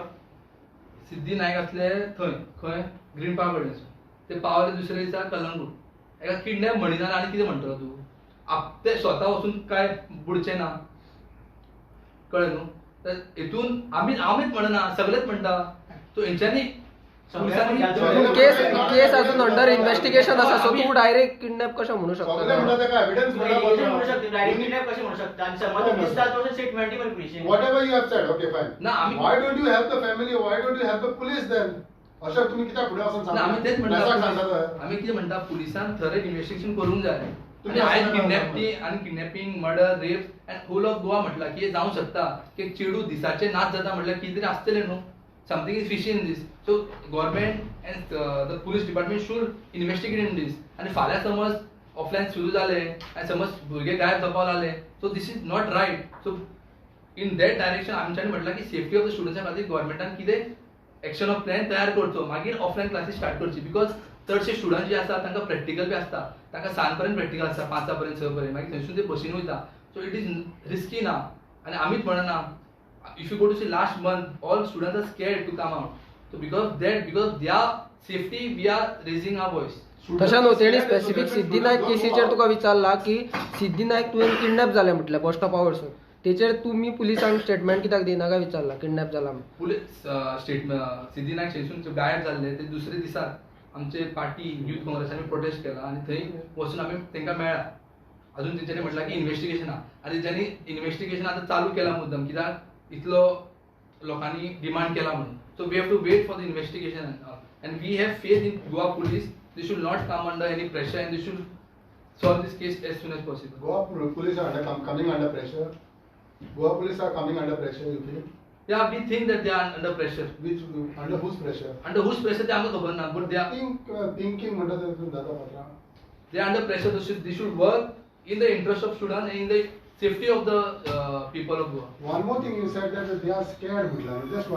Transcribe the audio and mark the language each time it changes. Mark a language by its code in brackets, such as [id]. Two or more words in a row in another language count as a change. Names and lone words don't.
[kok] सिद्धी नायक असले थंय खंय ग्रीन पार्क कडेन ते पावले दुसरे दिसा कलंगूट एका किडनॅप म्हणिना आनी कितें म्हणटलो तूं ते स्वता वचून काय बुडचे ना कळ्ळें न्हू तर हेतून आमीच म्हणना सगळेच म्हणटा सो हेंच्यांनी केस अजून [en] under investigation [kok] आसा सो तू डायरेक्ट किडनॅप कशें म्हणू सगळे म्हणटा तेका एविडन्स म्हणू शकता डायरेक्ट किडनॅप कशें म्हणू शकता आनी समज दिसता तो स्टेटमेंट पण पुलिशेन [en] whatever you have said okay fine [kok] ना आमी [en] why don't you help the family why don't you help the police then [kok] अशा तुम्ही कित्याक फुडें वचून ना आमी तेच सांगता म्हणटा आमी कितें म्हणटा पुलिसान थरय इन्व्हेस्टिगेशन करूंक जाय आनी आयज [en] kidnapping murder rape and whole of Goa [kok] म्हटला की हे जावंक शकता की चेडू दिसाचे नाच जाता म्हटल्यार कितें तरी आसतलें न्हू [en] something is fishy in this. So government and the police department should investigate in this. [kok] आणि फाल्यां समज ऑफलायन सुरू झाले आणि समज भुरगे गायब जावपाक लागले, [en] so this is not right. so in that direction [kok] आमच्यानी म्हटलं की [en] safety of the students [kok] खातीर गव्हर्मेंटान कितें [en] action of plan [kok] तयार करचो, मागीर [en] offline classes start [kok] करची. बिकॉज चडशे स्टुडंट जे आसा तांकां प्रॅक्टिकल बी आसता, तांकां 7 पर्यंत प्रॅक्टिकल आसता, 5 पर्यंत 6 पर्यंत, मागीर थंयसून ते बसीन वयता. [en] so it is risky [kok] ना. आणि आमीच म्हणना, [en] if you go to see last month all students are scared to come out, so because their safety we are raising our voice. [kok] तशा न्हू, तेणी स्पेसिफिक सिद्धी नायक केसीचेर तुका विचारला की सिद्धी नायक तुवें किडनॅप जालें म्हटलें बस स्टॉपा वयरसून, तेचेर तुमी पुलिसांक स्टेटमेंट कित्याक दिना काय विचारला किडनॅप जाला म्हणून. पुलीस स्टेटमेंट सिद्धी नायक स्टेशन गायब जाल्ले ते दुसरे दिसाक आमचे पार्टी युथ काँग्रेसांनी प्रोटेस्ट केला आणि थंय वचून आमी तांकां मेळ्ळा. अजून तेंच्यांनी म्हटलां की इन्व्हेस्टिगेशन आहा आनी तेंच्यांनी इन्व्हेस्टिगेशन आतां चालू केला मुद्दम, कित्याक इतलो लोकांनी डिमांड केला म्हणून. [en] so we have to wait for the investigation and we have faith in Goa police. they should not come under any pressure and they should solve this case as soon as possible. Goa police are coming under pressure. Goa police are coming under pressure, you think? Yeah, we think that they are under pressure. Which under whose pressure? Under whose pressure [kok] ते आमकां खबर ना, [en] but they are [kok] Thinking म्हणटा ते दादा पात्रा. [en] they are under pressure. They should work in the interest of students and in the safety of the people of Goa. One more thing you said that they are scared, Just one.